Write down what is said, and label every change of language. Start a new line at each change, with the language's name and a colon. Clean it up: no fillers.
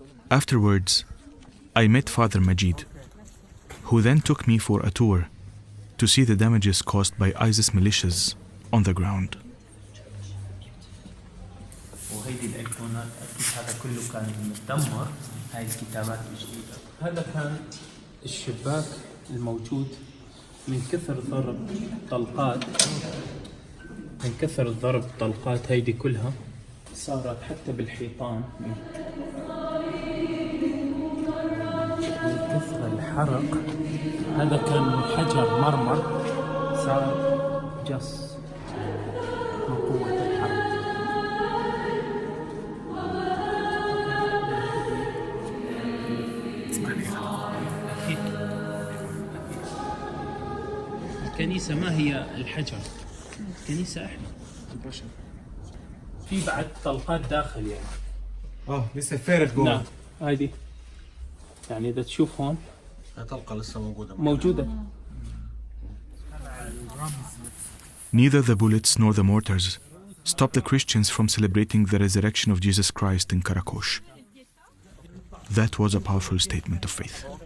English: Afterwards, I met Father Majid, who then took me for a tour to see the damages caused by ISIS militias on the ground.
Arabic: وهيدي الايقونات اكيد هذا كله كان متدمر. هاي الكتابات الجديده. هذا كان الشباك الموجود من كثر ضرب طلقات هيدي كلها صارت حتى بالحيطان من كثر الحرق. هذا كان حجر مرمر صار جص من قوة الحرق. الكنيسة ما هي الحجر، الكنيسة احنا البشر. في بعد طلقات داخل يعني. لسه فارغ جوه. نعم هايدي يعني إذا تشوف هون طلقة لسه موجودة.
English: Neither the bullets nor the mortars stopped the Christians from celebrating the resurrection of Jesus Christ in Qaraqosh. That was a powerful statement of faith.